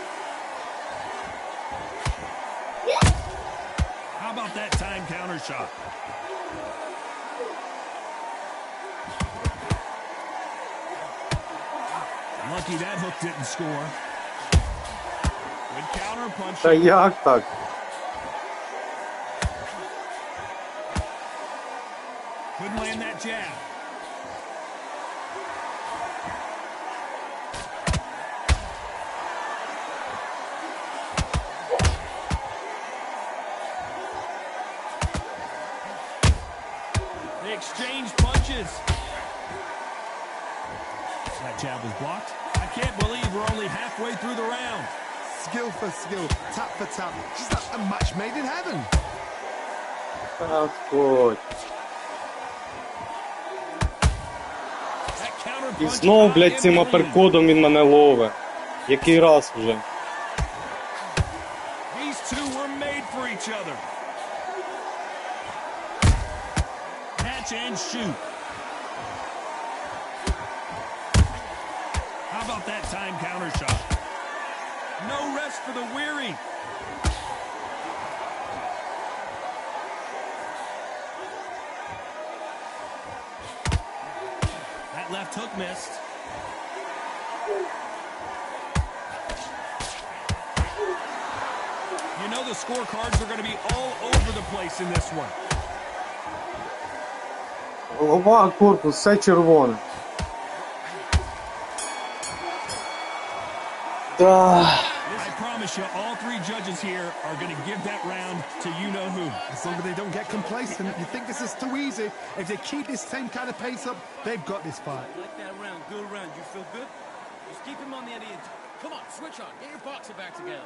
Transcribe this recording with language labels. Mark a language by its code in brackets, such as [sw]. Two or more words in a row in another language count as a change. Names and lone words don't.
[en] How about that time counter shot? Lucky that hook didn't score. Good counter punch. [uk] Та як так? [en] Couldn't land that jab. They exchange punches. That jab was blocked. I can't believe we're only halfway through the round. Skill for skill, tap for tap. Just like a match made in heaven. [uk] Так, от. [en] That counter [uk] І [en] punch [uk] знов, [en] caught [uk] блядь, [en] him [uk] цим [en] clean. [uk] аперкодом він мене ловить. Який раз вже. [en] These two were made for each other. Catch and shoot. How about that time counter shot? No rest for the weary. That left hook missed. You know the scorecards are going to be all over the place in this one. [uk] Голова, корпус, все червоне. Да. [en] I promise you, all three judges here are going to give that round to you-know-who. As long as they don't get complacent, you think this is too easy. If they keep this same kind of pace up, they've got this fight. Like that round, good round. You feel good? Just keep him on the end of your... Come on, switch on. Get your boxer back together.